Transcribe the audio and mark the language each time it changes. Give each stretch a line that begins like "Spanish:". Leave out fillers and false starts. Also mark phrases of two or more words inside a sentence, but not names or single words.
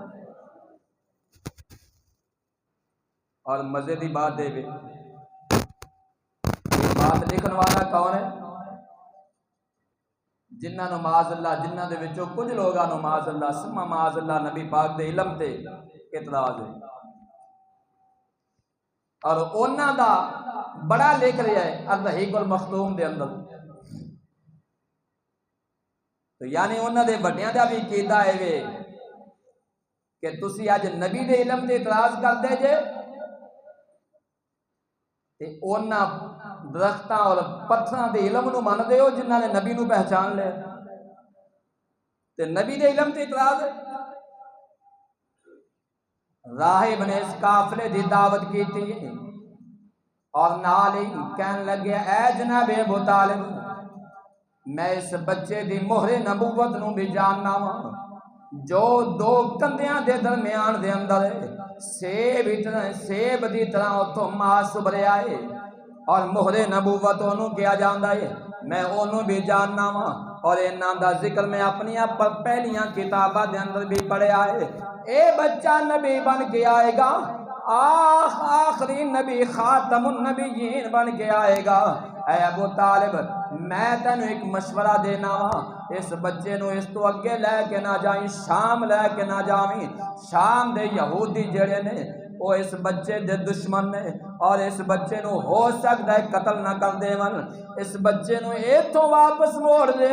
Punjabi: اور مزے دی بات دے بھی بات لکھن والا کون ہے؟ جنہاں نو معاذ اللہ، جنہاں دے وچوں کچھ لوگاں نو معاذ اللہ سما معاذ اللہ نبی پاک دے علم تے اعتراض ہے، اور انہاں دا بڑا لکھ رہا ہے الرحیق المختوم دے اندر، تو یعنی انہاں دے بڑیاں دا بھی عقیدہ ہے وے کہ تسی اج نبی دے علم تے اعتراض کردے جے، تے انہاں درختاں اور پتھراں دے علم نو من دے ہو جنہاں نے نبی نو پہچان لے، تے نبی دے علم تے اعتراض ہے۔ راہب نے اس قافلے دی دعوت کیتی اور نال ہی کہن لگے، اے جناب ابو طالب، میں اس بچے دی مہر نبوت نو بھی جاننا وا، جو دو کندیاں دے درمیان دے اندر سیب دی طرح اتوں ماس ابھریا ہے اور مہر نبوت انہوں کیا جاندا ہے، میں انہوں بھی جاننا وا، اور انہاں دا ذکر میں اپنی پہلیاں کتاباں دے اندر بھی پڑھیا ہے، اے بچہ نبی بن کے آئے گا، آخری نبی خاتم النبیین بن کے آئے گا۔ اے ابو طالب، میں تینوں ایک مشورہ دینا وا، اس بچے نو اس تو اگے لے کے نہ جائیں، شام لے کے نہ جاویں، شام دے یہودی جڑے نے وہ اس بچے دے دشمن نے، اور اس بچے نو ہو سکتا ہے قتل نہ کر دے ون، اس بچے نو ایتھوں واپس موڑ دے۔